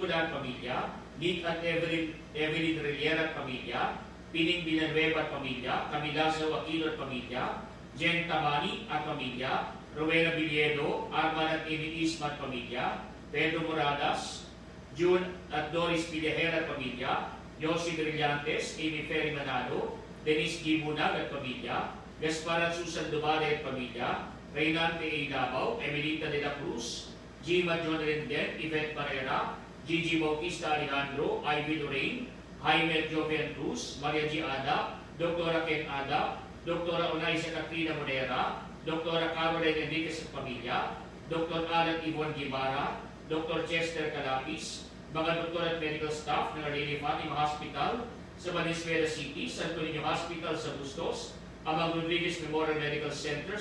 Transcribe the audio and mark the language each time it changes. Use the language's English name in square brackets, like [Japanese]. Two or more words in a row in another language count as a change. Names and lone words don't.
[Filipino] at pamilya, Nick at Evelyn Rillera at pamilya, Pining Villanueva at pamilya, Camilazo Aquino at pamilya, Jen Tamani at pamilya, Rowena Villedo, Arman at Emil Isma at pamilya, Pedro Moradas, June at Doris Villajera at pamilya, Josie Brillantes, Amy Ferry Manado, Denise Gibunag at pamilya, Gaspar at Susan Dumare at pamilya, Reynante A. Davao, Emilita de la Cruz, Gima John Rendel, Yvette Barrera, Gigi Bautista Alejandro, Ivy Lorraine, Jaime Jovian Cruz, Maria G. Ada, Dr. Ken Ada, Dr. Onaisa Katrina Monera, Dr. Caroline Enriquez at pamilya, Dr. Alan Yvonne Guevara, Dr. Chester Calapis, mga doktor at [English] medical staff [Filipino] ng Our Lady Fatima Hospital sa Valenzuela City, Santo Niño Hospital sa Bustos, Amang Rodriguez Memorial Medical Center